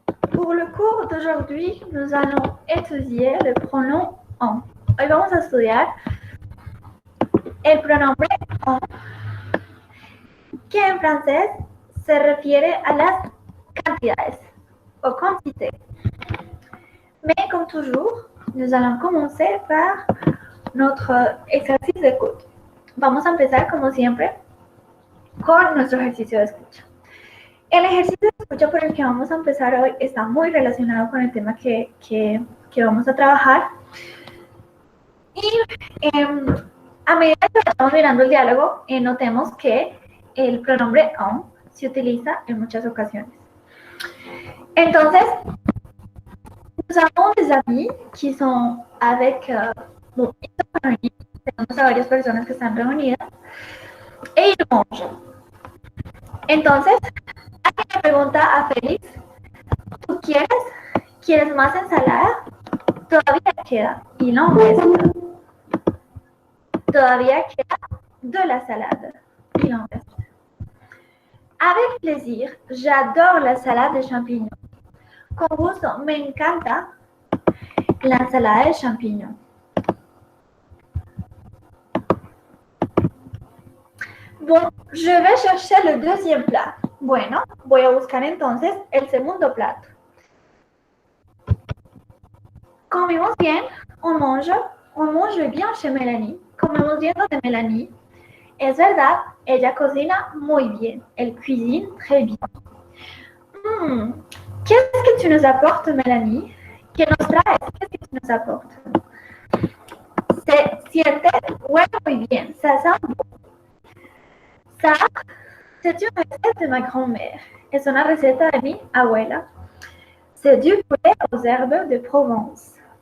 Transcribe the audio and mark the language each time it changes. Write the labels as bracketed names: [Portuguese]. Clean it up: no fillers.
[French] Pour le cours d'aujourd'hui, nous allons étudier le pronom on. [Spanish] Hoy vamos a estudiar el pronombre on, que en francés se refiere a las cantidades o quantités. [French] Mais comme toujours, nous allons commencer par notre exercice d'écoute. [Spanish] Vamos a empezar, como siempre, con nuestro ejercicio de escucha. El ejercicio de escucha por el que vamos a empezar hoy está muy relacionado con el tema que vamos a trabajar. Y a medida que estamos mirando el diálogo, notemos que el pronombre on se utiliza en muchas ocasiones. [French] Entonces, nous avons des amis qui sont avec... [Spanish] tenemos a varias personas que están reunidas e [French] ils mangent. [Spanish] Entonces, alguien le pregunta a Félix, ¿tú quieres más ensalada? Todavía queda. Y no reste. Todavía queda [French] de la salade. Il en reste. Avec plaisir, j'adore la salade de champignons. [Spanish] Con gusto, me encanta la ensalada de champignons. [French] Bon, je vais chercher le deuxième plat. [Spanish] Bueno, voy a buscar entonces el segundo plato. Comimos bien, [French] on mange bien chez Mélanie. [Spanish] Comemos bien donde Mélanie. Es verdad, ella cocina muy bien. [French] Elle cuisine très bien. Qu'est-ce que tu nous apportes, Mélanie? [Spanish] ¿Qué nos traes? [French] Qu'est-ce que tu nous apportes? [Spanish] Se siente huele muy bien. [French] Ça sent bon. Ça, c'est une recette de ma grand-mère. [Spanish] Es una receta de mi abuela. [French] C'est du poulet aux herbes de Provence.